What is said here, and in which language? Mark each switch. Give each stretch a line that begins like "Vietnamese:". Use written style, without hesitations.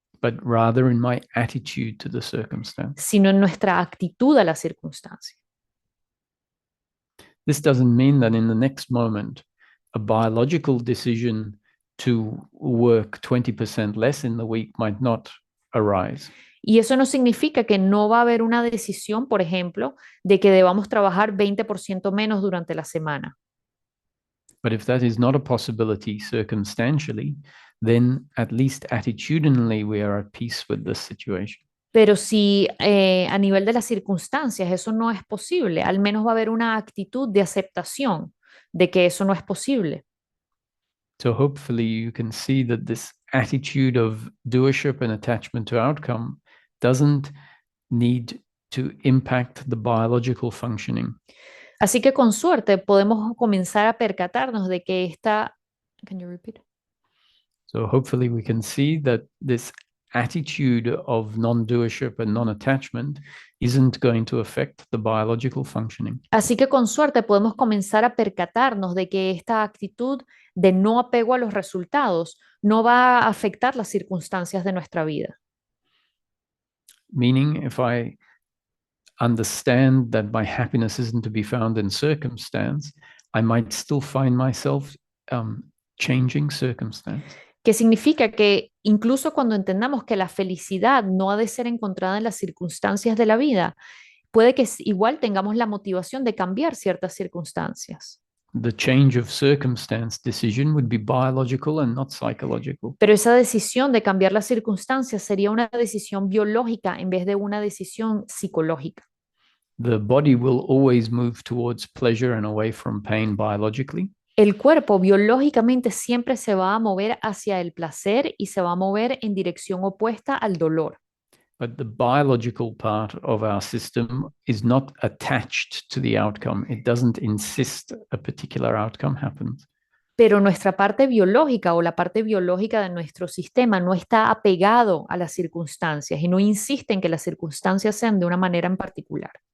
English: but rather in my attitude to the circumstance.
Spanish: sino en nuestra actitud a la circunstancia.
English: This doesn't mean that in the next moment, a biological decision to work 20% less in the week might not arise.
Spanish: Y eso no significa que no va a haber una decisión, por ejemplo, de que debamos trabajar 20% menos durante la semana.
English: But if that is not a possibility circumstantially, then at least attitudinally we are at peace with this situation.
Spanish: Pero si a nivel de las circunstancias eso no es posible, al menos va a haber una actitud de aceptación de que eso no es posible.
English: So hopefully you can see that this attitude of doership and attachment to outcome doesn't need to impact the biological functioning.
Spanish: Así que con suerte podemos comenzar a percatarnos de que esta...
English: Can you repeat? So hopefully we can see that this attitude of non-doership and non-attachment isn't going to affect the biological functioning.
Spanish: Así que con suerte podemos comenzar a percatarnos de que esta actitud de no apego a los resultados no va a afectar las circunstancias de nuestra vida.
English: Meaning, if I understand that my happiness isn't to be found in circumstance, I might still find myself changing circumstance.
Spanish: Que significa que incluso cuando entendamos que la felicidad no ha de ser encontrada en las circunstancias de la vida, puede que igual tengamos la motivación de cambiar ciertas circunstancias.
English: The change of circumstance decision would be biological and not psychological.
Spanish: Pero esa decisión de cambiar las circunstancias sería una decisión biológica en vez de una decisión psicológica.
English: The body will always move towards pleasure and away from pain biologically.
Spanish: El cuerpo biológicamente siempre se va a mover hacia el placer y se va a mover en dirección opuesta al dolor.
English: But the biological part of our system is not attached to the outcome. It doesn't insist a particular outcome happens.
Spanish: Pero nuestra parte biológica o la parte biológica de nuestro sistema no está apegado a las circunstancias y no insiste en que las circunstancias sean de una manera en particular.